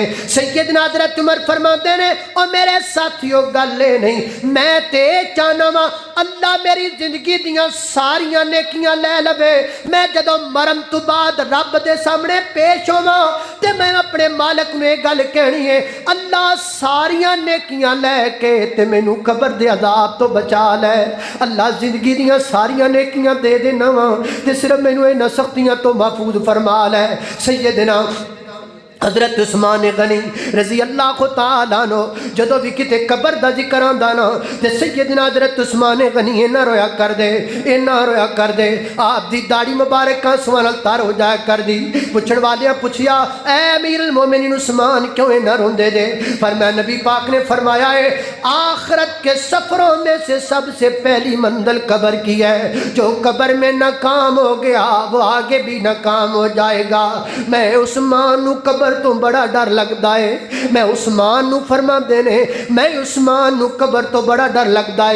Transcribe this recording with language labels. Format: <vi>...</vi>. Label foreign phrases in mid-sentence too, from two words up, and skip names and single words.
<pa>سیدنا حضرت عمر فرماتے نے او میرے ساتھیو گل اے نہیں، میں تے چاہنا واں اللہ میری زندگی دیاں ساریاں نیکیاں لے لوے، میں جدوں مرن توں بعد رب دے سامنے پیش ہوواں تے میں اپنے مالک نوں ایہہ گل کہنی ہے اللہ ساریاں نیکیاں لے کے تے مینوں قبر دے عذاب توں بچا لے. اللہ زندگی دیاں ساریاں نیکیاں دے دینا واں تے صرف مینوں انہاں سختیاں توں محفوظ فرما لے. سیدنا حضرت عثمان غنی</pa> <ar>رضي الله تعالى عنه</ar> <pa>جدوں بھی کتے قبر دا ذکر آندا نا تے سیدنا حضرت عثمان غنی اِنّا رویا کردے، اِنّا رویا کردے، آپ دی داڑھی مبارک آنسوآں نال تر ہو جایا کردی. پچھن والیاں پچھیا اے امیر المومنین عثمان کیوں اِنّا روندے جے?</pa> <ur>فرمایا نبی پاک نے فرمایا ہے آخرت کے سفروں میں سے سب سے پہلی منزل قبر کی ہے، جو قبر میں ناکام ہو گیا وہ آگے بھی ناکام ہو جائے گا.</ur> <pa>میں عثمان نوں قبر توں بڑا ڈر لگتا ہے، میں عثمان نوں فرماندے نے میں عثمان نوں قبر توں بڑا ڈر لگتا ہے.</pa>